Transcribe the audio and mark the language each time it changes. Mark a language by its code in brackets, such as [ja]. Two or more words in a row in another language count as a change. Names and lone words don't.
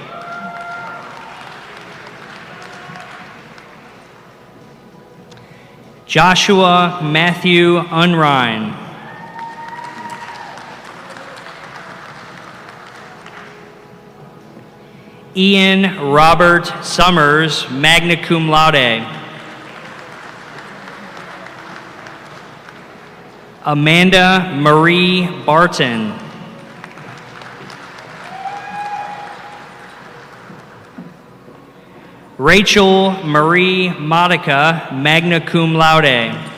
[en] Joshua Matthew Unrein. Ian Robert Summers, [la] magna cum laude. [en] Amanda Marie Barton. Rachel Marie Modica, [la] magna cum laude.